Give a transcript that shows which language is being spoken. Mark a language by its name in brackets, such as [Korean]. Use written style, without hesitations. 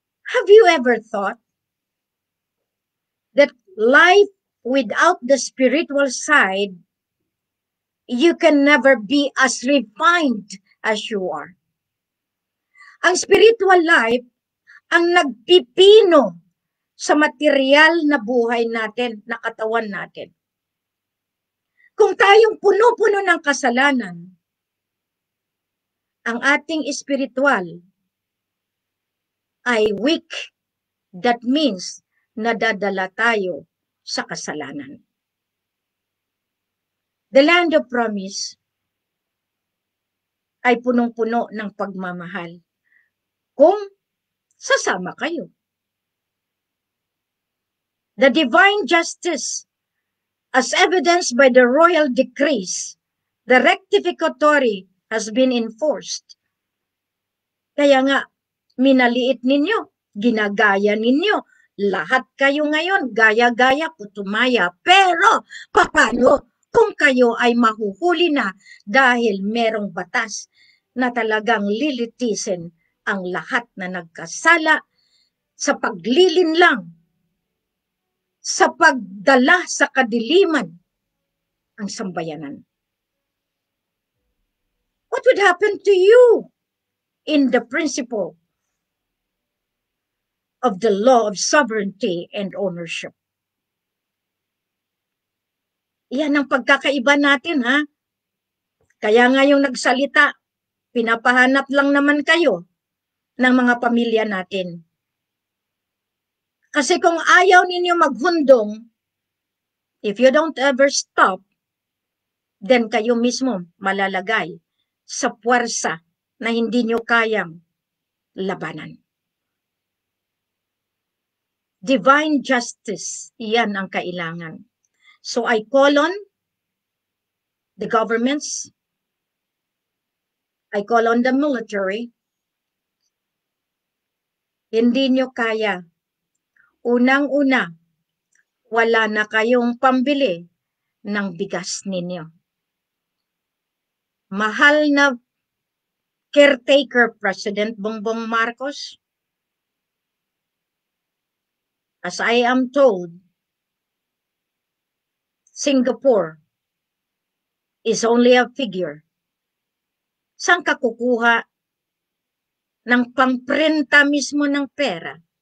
[English] Have you ever thought that life without the spiritual side, you can never be as refined as you are? [Filipino] Ang spiritual life ang nagpipino sa material na buhay natin, na katawan natin. Kung tayong puno-puno ng kasalanan, ang ating spiritual ay weak. [English] That means [Filipino] nadadala tayo sa kasalanan. [English] The land of promise [Filipino] ay punong-puno ng pagmamahal kung sasama kayo. [English] The divine justice, as evidenced by the royal decrees, the rectificatory has been enforced. [Filipino] Kaya nga, minaliit ninyo, ginagaya ninyo, lahat kayo ngayon, gaya-gaya, putumaya. Pero, paano kung kayo ay mahuhuli na dahil merong batas na talagang lilitisin ang lahat na nagkasala sa paglilinlang, sa pagdala sa kadiliman ang sambayanan? [English] What would happen to you in the principle of the law of sovereignty and ownership? [Filipino] Yan ang pagkakaiba natin, ha? Kaya nga yung nagsalita, pinapahanap lang naman kayo ng mga pamilya natin. Kasi kung ayaw ninyo maghundong, [English] if you don't ever stop, [Filipino] then kayo mismo malalagay sa puwersa na hindi nyo kayang labanan. [English] Divine justice, [Filipino] iyan ang kailangan. [English] So I call on the governments, I call on the military. [Filipino] Hindi nyo kaya. Unang-una, wala na kayong pambili ng bigas ninyo. Mahal na [English] caretaker President Bongbong Marcos, as I am told, Singapore is only a figure. [Filipino] Saan ka kukuha ng pangprenta mismo ng pera?